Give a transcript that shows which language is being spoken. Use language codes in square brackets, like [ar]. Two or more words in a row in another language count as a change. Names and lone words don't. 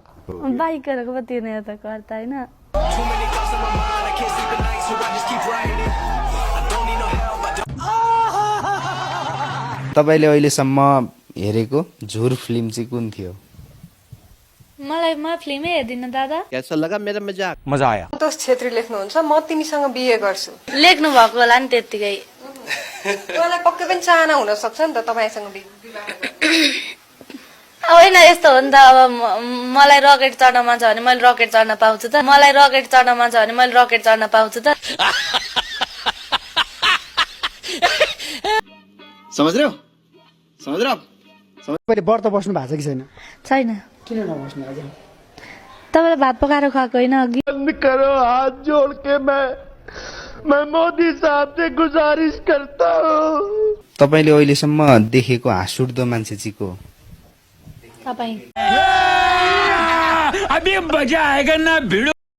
[ne] बाइकहरूको पो तिर्ने त कर त होइन। तपाईँले अहिलेसम्म हेरेको झुर फिल्म चाहिँ कुन थियो? म फिल्मै हेर्दिनँ दादा। [hi] कैसा लगा मेरा मजाक? [ne] मजा आयो। सन्तोष छेत्री लेख्नुहुन्छ, म तिमीसँग बिहे गर्छु। लेख्नु भएको होला नि त्यत्तिकै। मलाई पक्कै पनि चाहना हुन सक्छ नि त तपाईँसँग होइन यस्तो हो नि त। अब मलाई रकेट चढ्न मन छ भने मैले रकेट चढ्न पाउँछु त। मलाई रकेट चढ्न मन छ भने मैले रकेट चढ्न पाउँछु त। [hi] समझ रहे हो? [ne] तपाईँले व्रत बस्नु भएको छ कि छैन? छैन। किन नबस्नु आज? तपाईँलाई भात पकाएर खुवाएको होइन अघि? [hi] करो हाथ जोड़ के मैं मोदी साहब से गुजारिश करता हूँ। [ne] तपाईँले अहिलेसम्म देखेको हाँसउठ्दो मान्छे चाहिँ को? तपाईँ। [hi] अभी मजा आएगा ना भिडो।